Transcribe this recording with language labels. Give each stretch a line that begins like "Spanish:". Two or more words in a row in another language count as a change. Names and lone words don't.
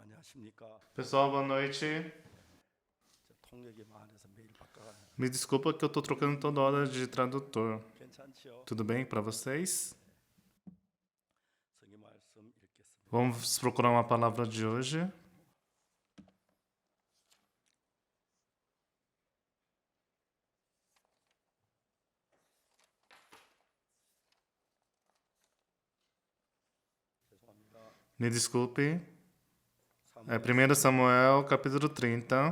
Korean: 안녕하십니까?
Portuguese: Pessoal, boa noite.
Korean: 통역이 많아서 매일 바꿔가는.
Portuguese: Me desculpa que eu tô trocando toda hora de tradutor.
Korean: 괜찮지요?
Portuguese: Tudo bem para vocês?
Korean: 성경 말씀 읽겠습니다.
Portuguese: Vamos procurar uma palavra de hoje.
Korean: 죄송합니다.
Portuguese: Me desculpe. É
Korean: 사무엘
Portuguese: 1 Samuel, capítulo 30.